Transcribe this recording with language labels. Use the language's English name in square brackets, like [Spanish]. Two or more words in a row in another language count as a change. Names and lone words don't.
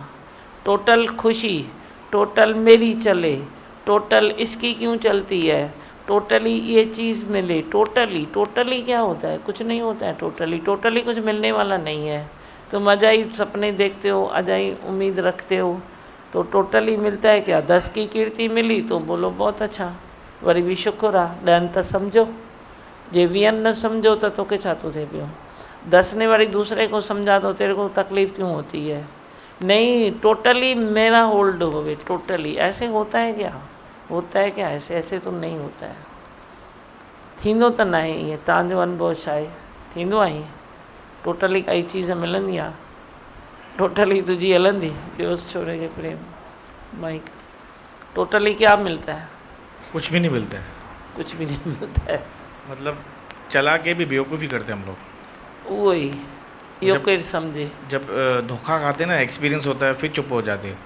[Hindi] टोटल खुशी, टोटल मेरी चले, टोटल इसकी क्यों चलती है, टोटली ये चीज़ मिले। टोटली क्या होता है? कुछ नहीं होता है टोटली कुछ मिलने वाला नहीं है। तुम अजाई सपने देखते हो, अजाई उम्मीद रखते हो, तो टोटली मिलता है क्या? 10 की कीर्ति मिली तो बोलो बहुत अच्छा, [Sindhi] वरी भी शुक्र आहे। 10 तो समझो, जे 20 न समझो तो तोखे छा थो थिए पियो? [Hindi] 10 ने वरी दूसरे को समझा तो तेरे को तकलीफ़ क्यों होती है? नहीं, टोटली मेरा होल्ड होवे, टोटली। ऐसे होता है क्या? होता है क्या? ऐसे तो नहीं होता है। [Sindhi] थींदो त न आहे ईअं। तव्हांजो अनुभव छा आहे? थींदो आहे ईअं? टोटली काई चीज़ मिलंदी आहे? टोटली तुझी हलंदी? ॿियो छोरे के प्रेम माइक। [Hindi] टोटली क्या मिलता है? कुछ भी नहीं मिलता है। कुछ भी नहीं मिलता है। मतलब चला के भी बेवकूफ़ी करते हैं हम लोग। वही यो जब- कोई समझे। जब धोखा खाते ना, एक्सपीरियंस होता है, फिर चुप हो जाते हैं।